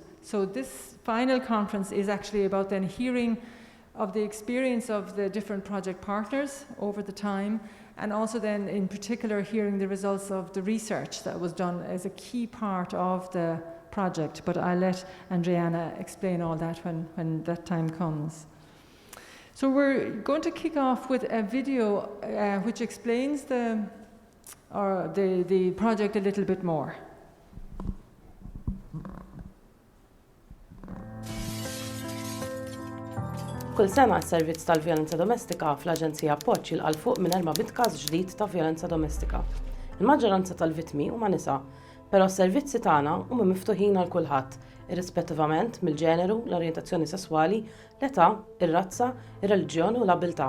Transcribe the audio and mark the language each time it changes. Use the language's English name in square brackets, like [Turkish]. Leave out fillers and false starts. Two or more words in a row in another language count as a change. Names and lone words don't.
[English] So this final conference is actually about then hearing of the experience of the different project partners over the time, and also then in particular hearing the results of the research that was done as a key part of the project. But I'll let Andriana explain all that when that time comes. So we're going to kick off with a video which explains the project a little bit more. [Maltese] Kull sena s-servizz tal-vjolenza domestika fl-Aġenzija Appoġġ jilqa' fuq minn 400 każ ġdid ta' vjolenza domestika. Il-maġġoranza tal-vittmi huma nisa, però s-servizzi tagħna huma miftuħin għal kulħadd, irrispettivament mill-ġeneru, l-orjentazzjoni sesswali, l-età, ir-razza, ir-reliġjon u l-abilità.